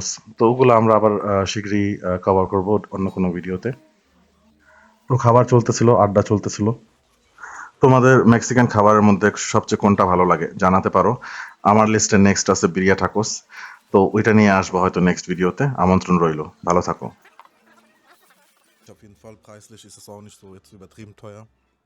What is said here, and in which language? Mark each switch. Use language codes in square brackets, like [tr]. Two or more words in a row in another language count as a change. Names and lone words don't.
[bn] তো ওগুলো আমরা আবার শীঘ্রই কভার করব অন্য কোনো ভিডিওতে। তো খাবার চলতেছিল, আড্ডা চলতেছিল। তোমাদের মেক্সিকান খাবারের মধ্যে সবচেয়ে কোনটা ভালো লাগে জানাতে পারো। আমার লিস্টে নেক্সট আছে বিরিয়া টাকোস। তো ওইটা নিয়ে আসবো হয়তো নেক্সট ভিডিওতে। আমন্ত্রণ রইলো। ভালো থাকো। [de] Auf jeden Fall preislich ist es auch nicht so jetzt übertrieben teuer.